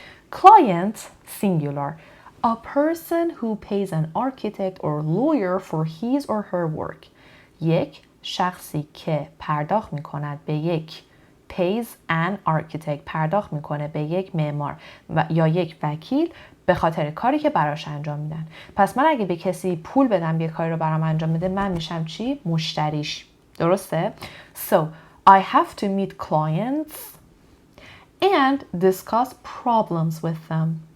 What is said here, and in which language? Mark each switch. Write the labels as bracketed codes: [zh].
[en] Client singular. A person who pays an architect or lawyer for his or her work. [fa] یک شخصی که پرداخت میکند به یک [en] pays an architect [fa] پرداخت میکنه به یک معمار یا یک وکیل به خاطر کاری که براش انجام میدن. پس من اگه به کسی پول بدم یه کاری رو برام انجام بده من میشم چی؟ مشتریش. درسته؟ [en] So I have to meet clients and discuss problems with them.